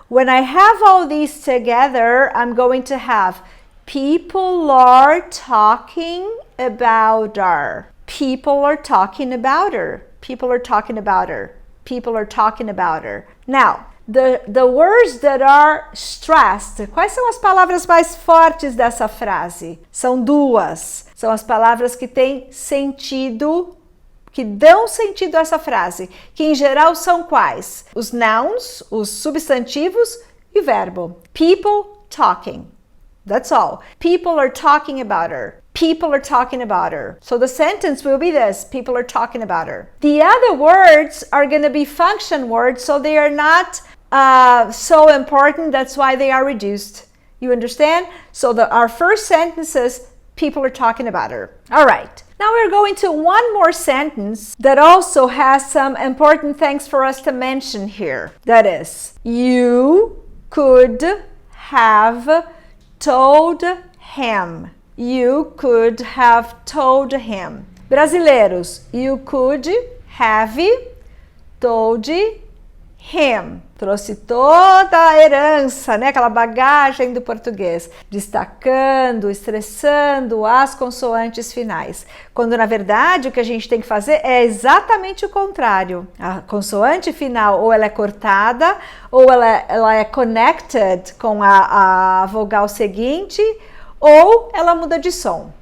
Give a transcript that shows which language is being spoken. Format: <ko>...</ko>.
<en>When I have all these together, I'm going to have people are talking about her. People are talking about her. People are talking about her. People are talking about her. Now, the words that are stressed.</en> <pt>Quais são as palavras mais fortes dessa frase? São duas. São as palavras que têm sentido, que dão sentido a essa frase. Que em geral são quais? Os nouns, os substantivos e o verbo.</pt> <en>People talking. That's all. People are talking about her. People are talking about her. So the sentence will be this: people are talking about her. The other words are going to be function words, so they are not so important. That's why they are reduced. You understand? So our first sentence is people are talking about her. All right. Now we're going to one more sentence that also has some important things for us to mention here. That is, you could have told him. You could have told him. Brasileiros, you could have told him.</en> <pt>Trouxe toda a herança, né? Aquela bagagem do português, destacando, estressando as consoantes finais. Quando, na verdade, o que a gente tem que fazer é exatamente o contrário. A consoante final, ou ela é cortada, ou ela é connected com a vogal seguinte, ou ela muda de som.</pt>